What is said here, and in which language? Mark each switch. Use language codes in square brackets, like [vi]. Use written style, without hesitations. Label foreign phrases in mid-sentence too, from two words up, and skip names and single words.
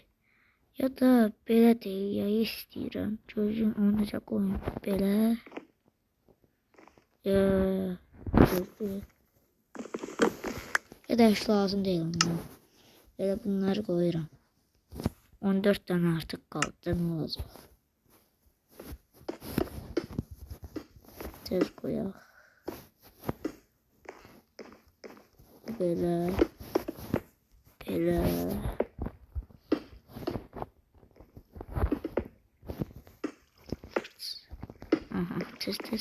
[az] Ya da belə deyil, ya istəyirəm. Gözüm onu necə qoyun. Belə. Ya da heç lazım deyil ondan. Belə bunları qoyuram. [tr] 14 tane artık kaldı. Ne olacaq? [az] Tez koyaq. Belə. Aha, tez.